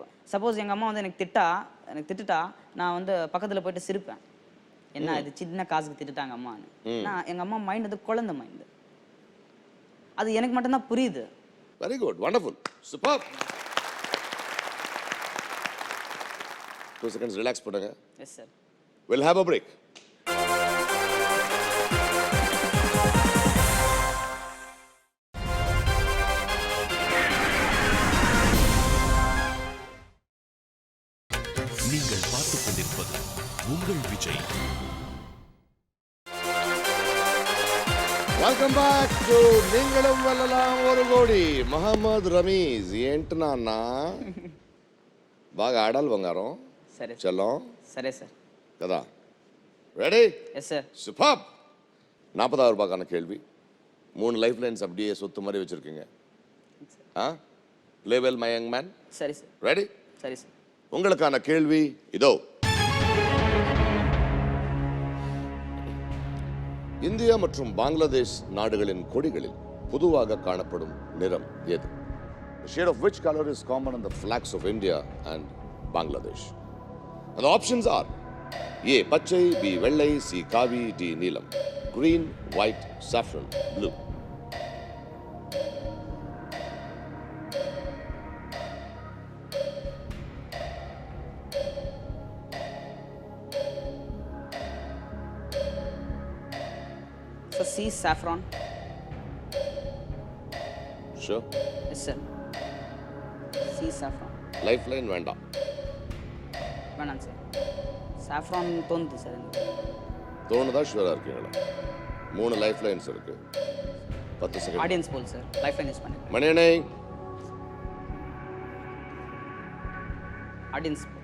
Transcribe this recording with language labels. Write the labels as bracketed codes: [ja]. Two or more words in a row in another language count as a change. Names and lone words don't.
[ta] சப்போஸ் எங்கள் அம்மா வந்து எனக்கு திட்டுட்டா நான் வந்து பக்கத்தில் போயிட்டு சிரிப்பேன். என்ன இது சின்ன காசுக்கு திட்டுட்டாங்க அம்மான்னு. நான் எங்கள் அம்மா மைண்ட் அது குழந்தை மைண்டு, அது எனக்கு மட்டும்தான் புரியுது. [en] very good, wonderful, super. [ta] 2 seconds ரிலாக்ஸ் பண்ணுங்க. [en] yes sir. We'll have a break. [ta] நீங்கள் பார்த்துக் கொண்டிருப்பது உங்கள் விஜய். [en] welcome back to நீங்களும் வெல்லலாம் 1 కోடி. [te] మహమ్మద్ రమీజ్ ఏంటన్నా బాగా ఆడాలి బంగారం. సరే చలో. సరే సార్. కదా, [ta] ரெடி? [en] yes sir. [ta] சூப்பர். 40,000 ரூபாய்க்கான கேள்வி. 3 [en] life lines [ta] அப்படியே சொத்து மாதிரி வச்சிருக்கீங்க. [en] play well my young man. [ta] சரி சார். ரெடி? சரி சார். உங்களுக்கான கேள்வி இதோ. இந்தியா மற்றும் பங்களாதேஷ் நாடுகளின் கொடிகளில் பொதுவாக காணப்படும் நிறம் எது? [en] The shade of which color is common on the flags of India and Bangladesh? And the options are A. பச்சை, B. வெள்ளை, C. காவி, D. நீலம். Green, white, saffron, blue. So C saffron. Sure. Yes sir. C saffron. [ta] Lifeline வேண்டாம். வேணாங்க சார். saffron தோணுது சார் எனக்கு. தோணுதா ஷுவரா இருக்கீங்களா? 3 [en] life lines [ta] இருக்கு. 10 செகண்ட். [en] audience poll sir. life line use [ta] பண்ணிருக்கேன். மணியனை ஆடியன்ஸ்.